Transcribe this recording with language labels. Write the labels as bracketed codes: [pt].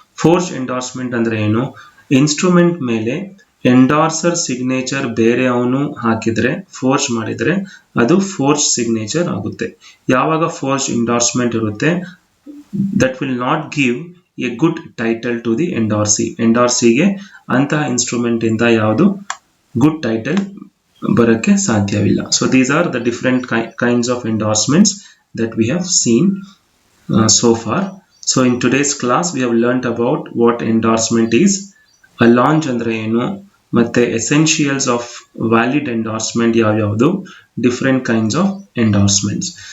[kn] Forged endorsement ಅಂದ್ರೆ ಏನು? Instrument ಮೇಲೆ ಎಂಡಾರ್ಸರ್ ಸಿಗ್ನೇಚರ್ ಬೇರೆ ಅವನು ಹಾಕಿದ್ರೆ ಫೋರ್ಜ್ ಮಾಡಿದ್ರೆ ಅದು ಫೋರ್ಜ್ ಸಿಗ್ನೇಚರ್ ಆಗುತ್ತೆ. ಯಾವಾಗ ಫೋರ್ಜ್ ಎಂಡಾರ್ಸ್ಮೆಂಟ್ ಇರುತ್ತೆ, [en] that will not give a good title to the endorsee. [kn] ಎಂಡಾರ್ಸಿಗೆ ಅಂತಹ ಇನ್ಸ್ಟ್ರೂಮೆಂಟ್ ಇಂದ ಯಾವುದು good title ಬರಕ್ಕೆ ಸಾಧ್ಯವಿಲ್ಲ. [en] So these are the different kinds of endorsements that we have seen so far. So in today's class we have learnt about what endorsement is, a launch [kn] ಅಂದ್ರೆ ಏನು, ಮತ್ತೆ [en] essentials of valid endorsement [kn] ಯಾವ್ಯಾವುದು, [en] different kinds of endorsements.